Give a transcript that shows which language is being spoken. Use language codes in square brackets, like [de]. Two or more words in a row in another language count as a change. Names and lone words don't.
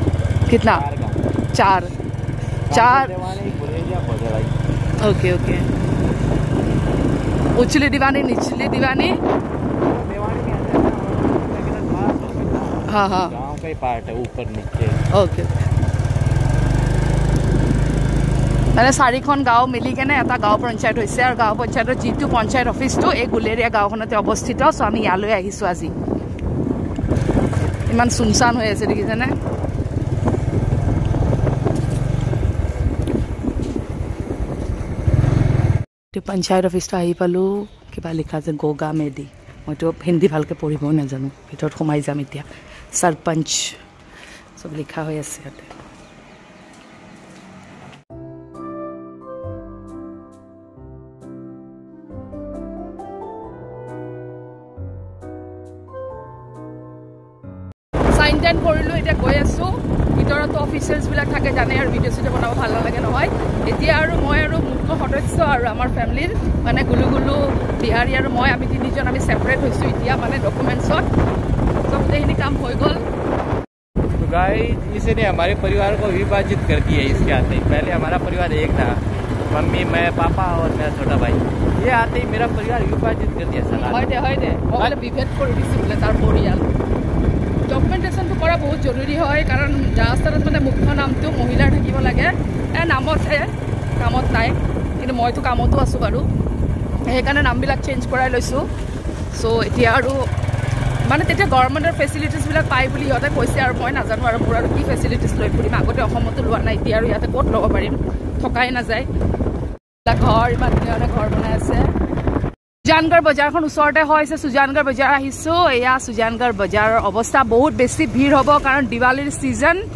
[hi] कितना 4 ओके उचली दीवानी निचली दीवानी हाँ गांव का ही पार्ट है ऊपर नीचे [as] ओके মানে 4খন গাঁও মিলি কেনে এটা গাঁও পঞ্চায়ত হৈছে আৰু গাঁও পঞ্চায়তৰ যিটো পঞ্চায়ত অফিসটো এই গুলেৰিয়া গাঁওখনতে অৱস্থিত সো আমি ইয়ালৈ আহিছো আজি ইমান সুনসান হৈ আছে দেখিছেনে [hi] पंचायत ऑफिस [as] आহি পালো কিবা লিখা আছে গোগা মেদি মইতো হিন্দী ভালকে পঢ়িব নাজানো ভিতৰত সোমাই যাম এতিয়া सरपंच সব লিখা হৈ আছে ইয়াতে সাইন টাইন কৰিলো এতিয়া গৈ আছো ভিতৰত অফিচাৰ্স বিলাক থাকে জানে আৰু ভিডিঅ চিডিঅ বনাব ভাল লাগে নহয় এতিয়া আৰু মই আৰু মুখ্য সদস্য আৰু আমাৰ ফ্যামিলিৰ মানে গুলু বিহাৰী আৰু মই আমি তিনিজন আমি সেপাৰেট হৈছো এতিয়া মানে ডকুমেন্টছত সব গোটেইখিনি কাম হৈ গল [hi] तो गाइस इसने हमारे परिवार को विभाजित कर दिया इसके आते ही पहले हमारा परिवार एक था मम्मी मैं पापा और मेरा छोटा भाई ये आते ही मेरा परिवार विभाजित कर दिया साला [as] হয় দে মই বিভেদ কৰি দিছো বলে তাৰ পৰিয়াল ডকুমেন্টেশনটো কৰা বহুত জৰুৰী হয় কাৰণ ৰাজস্থানত মানে মুখ্য নামটো মহিলাৰ থাকিব লাগে এ নামত হে কামত নাই কিন্তু মইতো কামতো আছো বাৰু সেইকাৰণে নামবিলাক চেঞ্জ কৰাই লৈছো সো এতিয়া আৰু মানে তেতিয়া গভৰ্ণমেণ্টৰ ফেচিলিটিছবিলাক পাই বুলি সিহঁতে কৈছে আৰু মই নাজানো আৰু মোৰ আৰু কি ফেচিলিটিছ লৈ ফুৰিম আগতে অসমতো লোৱা নাই এতিয়া আৰু ইয়াতে ক'ত ল'ব পাৰিম থকাই নাযায় ঘৰ ইমান ধুনীয়া ঘৰ বনাই আছে সুজানগড় বজাৰখন ওচৰতে হৈছে সুজানগড় বজাৰ আহিছোঁ এয়া সুজানগড় বজাৰৰ অৱস্থা বহুত বেছি ভিৰ হ'ব কাৰণ দিৱালীৰ ছিজন